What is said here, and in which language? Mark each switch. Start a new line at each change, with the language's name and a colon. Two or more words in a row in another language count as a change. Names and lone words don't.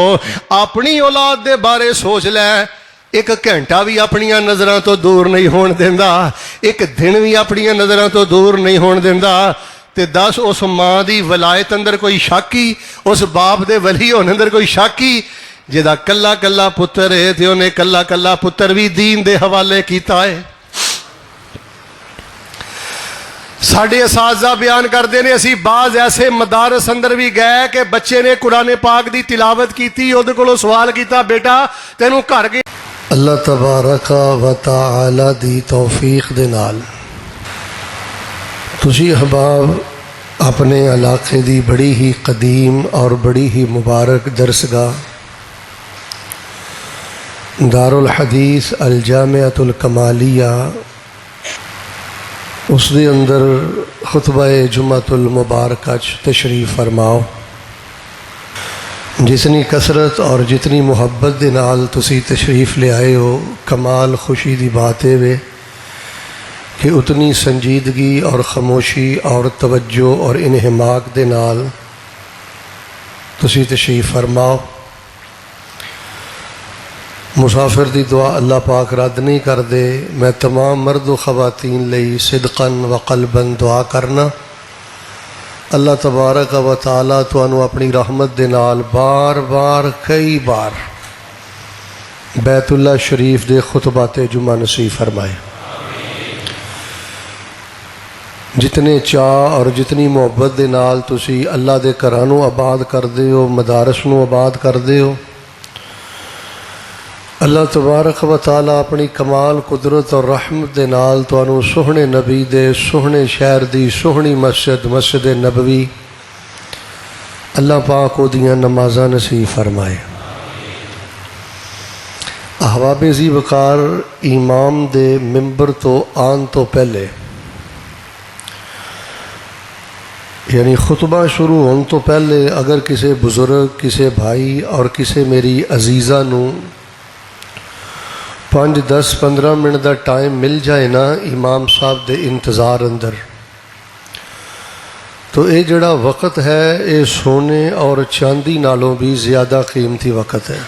Punjabi: اپنی اولاد دے بارے سوچ لے، ایک گھنٹا بھی اپنیاں نظراں توں دور نہیں ہون دیندا، ایک دن بھی اپنیاں نظراں توں دور نہیں ہون دیندا. تے دس اس ماں کی ولایت اندر کوئی شاکی، اس باپ دے ولی ہونے اندر کوئی شاکی جہدا کلا کلا پتر ہے تے اونہے کلا کلا پتر بھی دین دے حوالے کیتا ہے. ساڈے اساتذہ بیان کرتے ہیں اسی بعض ایسے مدارس اندر بھی گئے کہ بچے نے قرآن پاک کی تلاوت کی، اوہدے کولوں سوال کیا بیٹا تینوں گھر گئے. اللہ تبارک و تعالیٰ دی توفیق دے نال تسی احباب اپنے علاقے دی بڑی ہی قدیم اور بڑی ہی مبارک درسگاہ دارالحدیث الجامعۃ الکمالیہ اس دے اندر خطبہ جمعۃ المبارک تشریف فرماؤ. جتنی کثرت اور جتنی محبت دے نال تسی تشریف لے آئے ہو، کمال خوشی دی بات ہے وے کہ اتنی سنجیدگی اور خاموشی اور توجہ اور انہماک دے نال تسی تشریف فرماؤ. مسافر دی دعا اللہ پاک رد نہیں کر دے. میں تمام مرد و خواتین لئی
Arabic: صدقا وقلبا
Punjabi: دعا کرنا اللہ تبارک و تعالیٰ تہانوں اپنی رحمت دے نال بار بار کئی بار بیت اللہ شریف دے خطبات جمعہ نصیب فرمائے. جتنے چاہ اور جتنی محبت دے نال تسی اللہ دے گھراں نوں آباد کردے ہو، مدارس نوں آباد کردے ہو, اللہ تبارک و تعالیٰ اپنی کمال قدرت اور رحمت دے نال تہانوں سوہنے نبی دے سوہنے شہر دی سوہنی مسجد نبوی اللہ پاک اوہدیاں نمازاں نصیب فرمائے. احباب ذی وقار امام دے منبر توں آن توں پہلے یعنی خطبہ شروع ہونے توں پہلے اگر کسی بزرگ، کسی بھائی اور کسی میری عزیزہ نوں 5، 10، 15 منٹ کا ٹائم مل جائے نا امام صاحب دے انتظار اندر، تو یہ جڑا وقت ہے یہ سونے اور چاندی نالوں بھی زیادہ قیمتی وقت ہے.